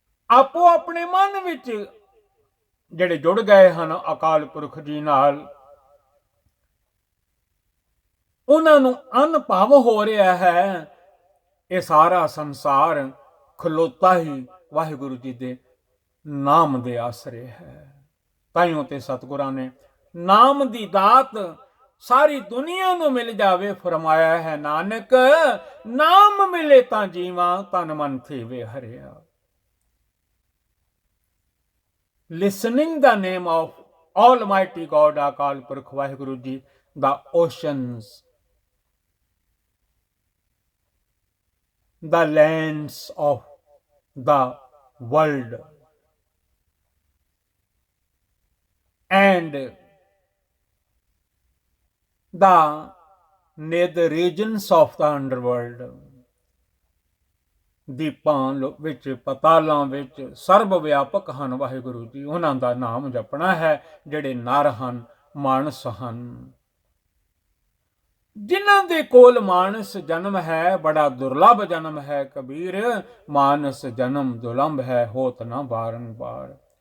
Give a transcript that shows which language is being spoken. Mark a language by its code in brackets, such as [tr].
[pa] ਆਪੋ ਆਪਣੇ ਮਨ ਵਿੱਚ ਜਿਹੜੇ ਜੁੜ ਗਏ ਹਨ ਅਕਾਲ ਪੁਰਖ ਜੀ ਨਾਲ, ਉਹਨਾਂ ਨੂੰ ਅਨੁਭਵ ਹੋ ਰਿਹਾ ਹੈ ਇਹ ਸਾਰਾ ਸੰਸਾਰ ਖਲੋਤਾ ਹੀ ਵਾਹਿਗੁਰੂ ਜੀ ਦੇ ਨਾਮ ਦੇ ਆਸਰੇ ਹੈ। ਤਾਈਓ ਤੇ ਸਤਿਗੁਰਾਂ ਨੇ ਨਾਮ ਦੀ ਦਾਤ ਸਾਰੀ ਦੁਨੀਆ ਨੂੰ ਮਿਲ ਜਾਵੇ ਫਰਮਾਇਆ ਹੈ, ਨਾਨਕ ਨਾਮ ਮਿਲੇ ਤਾਂ ਜੀਵਾਂ, ਤਨ ਮਨ ਥੀਵੇ ਹਰਿਆ। [en] Listening the name of Almighty God, Akal Purkh Vaheguru Ji, the oceans, the lands of the world, and the nether regions of the underworld, [pa] ਦੀਪਾਂ ਵਿੱਚ, ਪਤਾਲਾਂ ਵਿੱਚ, ਸਰਬ ਵਿਆਪਕ ਹਨ ਵਾਹਿਗੁਰੂ ਜੀ। ਉਹਨਾਂ ਦਾ ਨਾਮ ਜਪਣਾ ਹੈ ਜਿਹੜੇ ਨਰ ਹਨ, ਮਾਨਸ ਹਨ। ਜਿਨ੍ਹਾਂ ਦੇ ਕੋਲ ਮਾਨਸ ਜਨਮ ਹੈ, ਬੜਾ ਦੁਰਲਭ ਜਨਮ ਹੈ ਕਬੀਰ, ਮਾਨਸ ਜਨਮ ਦੁਰਲਭ ਹੈ, ਹੋਤ ਨਾ ਬਾਰੰਬਾਰ।